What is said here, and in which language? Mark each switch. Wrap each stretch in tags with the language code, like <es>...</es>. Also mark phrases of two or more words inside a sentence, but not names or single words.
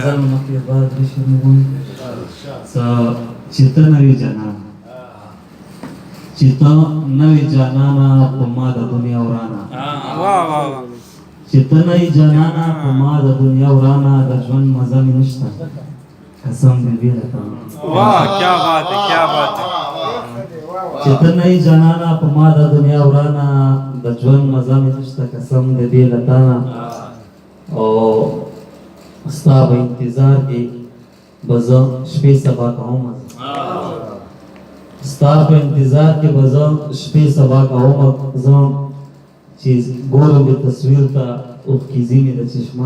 <ps>غزل مکه بعد شنو چیتنوي جنان چیتنوي جانانا په ما د دنیا ورانا واه واه چیتنوي جانانا په ما د دنیا ورانا د ژوند مزه مې نشته قسم دې ویل</ps> <ur>واہ کیا بات ہے کیا بات ہے</ur> <ps>چیتنوي جانانا په ما د دنیا ورانا د ژوند مزه مې نشته قسم دې ویل او ستا په انتظار کې بزه شپې سبا کوم ستا په انتظار کې بزه شپې سبا کوم زم چې ګورم د تصویر ته او کیزې مې د چشمان</ps>